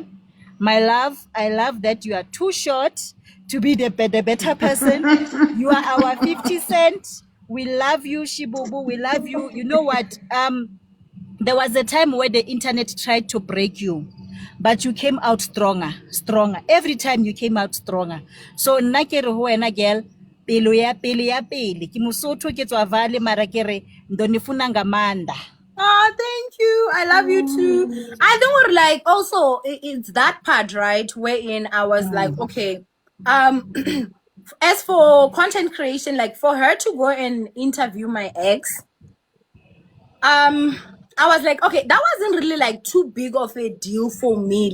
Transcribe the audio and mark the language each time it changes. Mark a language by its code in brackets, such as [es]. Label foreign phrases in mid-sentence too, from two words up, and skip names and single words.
[en] My love, I love that you are too short to be the better person. You are our 50 Cent. We love you, Shibubu. We love you. You know what? There was a time where the internet tried to break you, but you came out stronger. Every time you came out stronger. [st] So nna ke re ho wena girl, pelo ya pele ke Mosotho ke tswa Vale mara ke re [ve] ndo nifuna ngamanda. [en] Oh, thank you. I love you too. I think we're like also it's that part, right? Wherein I was like, okay, as for content creation, like for her to go and interview my ex, I was like, okay, that wasn't really like too big of a deal for me.